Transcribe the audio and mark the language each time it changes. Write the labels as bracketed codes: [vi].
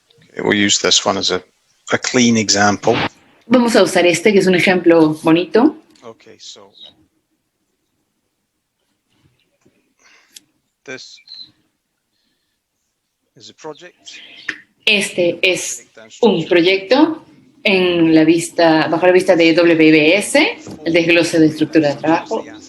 [en] Okay, we'll use this one as a clean example. [es] Vamos a usar este, que es un ejemplo bonito. [en] Okay, so this is a project. [es] Este es un proyecto bajo la vista de WBS, el desglose de estructura de trabajo.